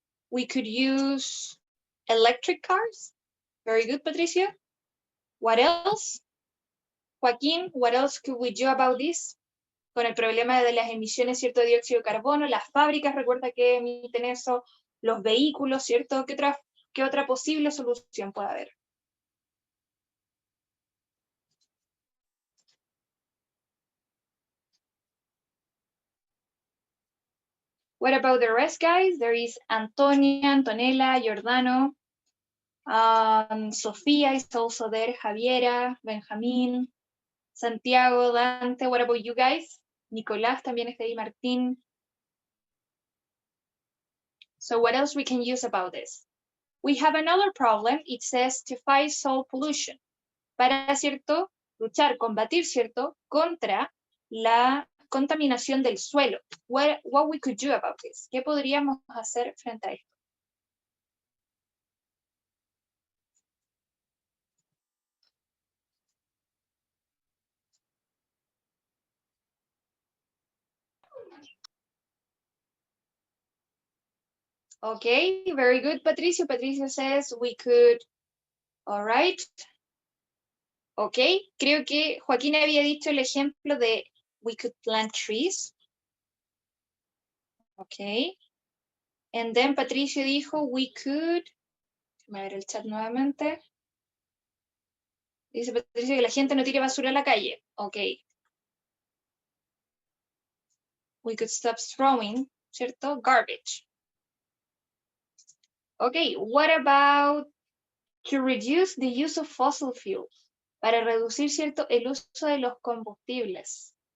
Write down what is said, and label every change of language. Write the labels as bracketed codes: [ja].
[en] We could use electric cars. Very good, Patricio. What else? Joaquín, what else could we do about this? [es] Con el problema de las emisiones, ¿cierto? De dióxido de carbono, las fábricas, recuerda que emiten eso, los vehículos, ¿cierto? ¿Qué otra posible solución puede haber? [en] What about the rest, guys? There is Antonia, Antonella, Giordano, Sofía is also there, Javiera, Benjamín, Santiago, Dante. What about you guys? [es] Nicolás también está ahí, Martín. [en] So what else we can use about this? We have another problem. It says to fight soil pollution. [es] Para, ¿cierto? Luchar, combatir, ¿cierto? Contra la contaminación del suelo. [en] What we could do about this? [es] ¿Qué podríamos hacer frente a esto? [en] Okay, very good, Patricio. Patricio says we could, all right. [es] Ok, creo que Joaquín había dicho el ejemplo de [en] we could plant trees. [es] Ok. And then Patricio dijo we could, voy a ver el chat nuevamente. Dice Patricio que la gente no tire basura a la calle. Ok. [en] We could stop throwing, ¿cierto? Garbage. Ok, what about to reduce the use of fossil fuels? [es] Para reducir, ¿cierto? El uso de los combustibles.